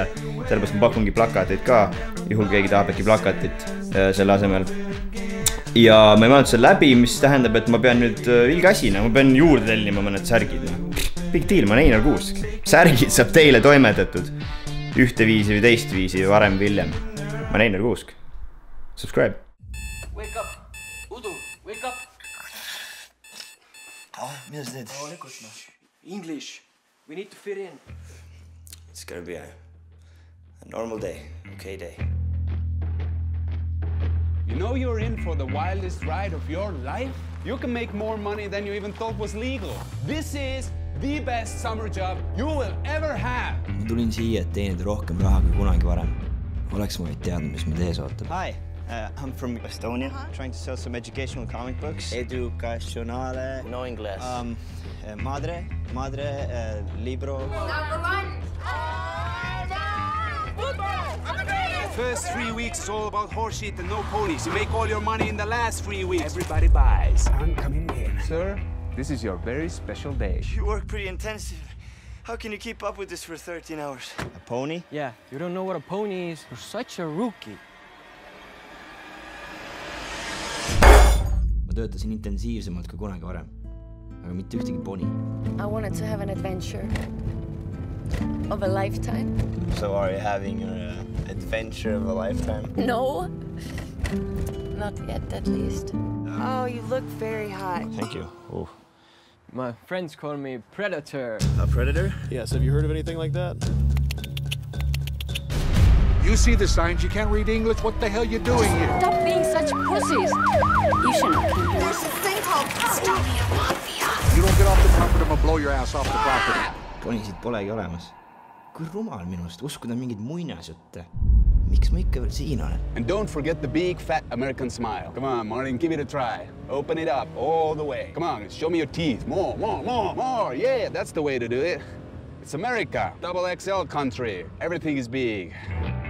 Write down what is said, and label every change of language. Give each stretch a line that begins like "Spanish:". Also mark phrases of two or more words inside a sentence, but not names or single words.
Estonian: Sellepärast ma pakungi plakateid ka, juhul keegi tahab äkki plakatit selle asemel. Ja ma ei mõelnud seda läbi, mis tähendab, et ma pean nüüd ilge asina, ma pean juurde tellima mõned särgid.
English: Big deal,
Estonian: ma olen Einar Kuusk. Särgid saab teile toimetatud ühte viisi või teist viisi varem või hiljem. Ma olen Einar Kuusk.
English: Subscribe. Wake up. Udu, wake up.
Estonian: Mida sa teed?
English: English. We need to fit in. It's gonna be a normal day, okay day. You know you're in for the wildest ride of your life? You can make more money than you even thought was legal. This is the best summer job you will ever have.
Estonian: Ma tulin siia, et teenida rohkem raha kui kunagi varem. Oleks ma vaid teadnud, mis ma tees ootab.
English: Hi, I'm from Estonia, trying to sell some educational comic books.
Spanish: Educacionale.
English: No English.
Spanish: Madre, libro.
English: Number one. First 3 weeks is all about horse shit and no ponies. You make all your money in the last 3 weeks. Everybody buys. I'm coming in. Sir, this is your very special day. You work pretty intensive. How can you keep up with this for 13 hours? A pony? Yeah, you don't know what a pony is. You're such a rookie.
Estonian: Ma töötasin intensiivsemalt kui kunagi varem. Aga mitte ühtegi poni.
English: I wanted to have an adventure of a lifetime. So are you having your adventure of a lifetime? No, not yet at least. Oh, you look very hot. Thank you. Ooh. My friends call me Predator. A predator? Yes, have you heard of anything like that? You see the signs, you can't read English, what the hell you doing here? Stop being such pussies. You should not come here. There's a thing called Estonia Mafia. You don't get off the property, I'm gonna blow your ass off the property.
Estonian: Ponisid polegi olemas. Kui rumal minust, uskuda mingid muinasjutte. Miks ma ikka veel siin olen?
English: And don't forget the big fat American smile. Come on, Martin, give it a try. Open it up all the way. Come on, show me your teeth. More. Yeah, that's the way to do it. It's America, double XL country. Everything is big.